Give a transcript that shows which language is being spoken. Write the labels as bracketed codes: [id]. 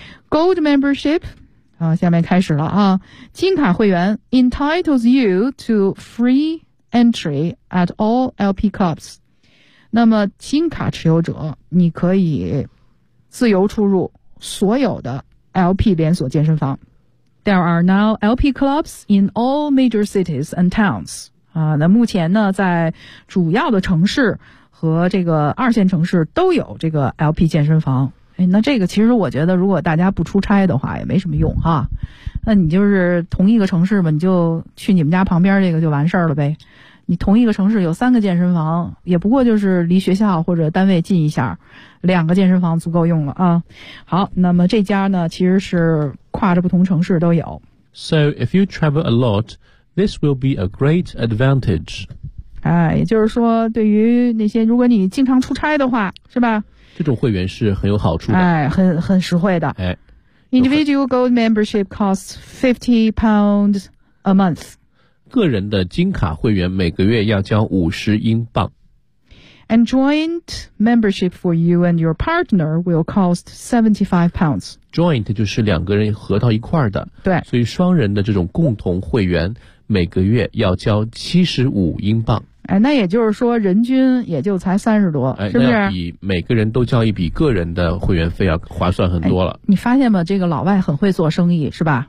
[en] Gold membership， [zh] 下面开始了啊。金卡会员 [en] entitles you to free entry at all LP clubs。 [zh] 那么金卡持有者，你可以自由出入所有的 LP 连锁健身房。 [en] There are now LP clubs in all major cities and towns。 [zh] 那目前呢，在主要的城市和这个二线城市都有这个 LP 健身房。哎，那这个其实我觉得如果大家不出差的话也没什么用哈，那你就是同一个城市吧，你就去你们家旁边这个就完事儿了呗，你同一个城市有三个健身房，也不过就是离学校或者单位近一下，两个健身房足够用了啊。好，那么这家呢其实是跨着不同城市都有。 [en] So if you travel a lot, this will be a great advantage. [zh] 哎，也就是说对于那些如果你经常出差的话是吧，这种会员是很有好处的，哎，很实惠的。哎 [en] ，Individual Gold Membership costs £50 a month。 [zh] 个人的金卡会员每个月要交50英镑。 [en] And joint membership for you and your partner will cost £75. [zh] Joint 就是两个人合到一块儿的，对，所以双人的这种共同会员每个月要交75英镑。哎，那也就是说人均也就才30多，哎，是不是？那要比每个人都交一笔个人的会员费要划算很多了。哎，你发现吗？这个老外很会做生意，是吧？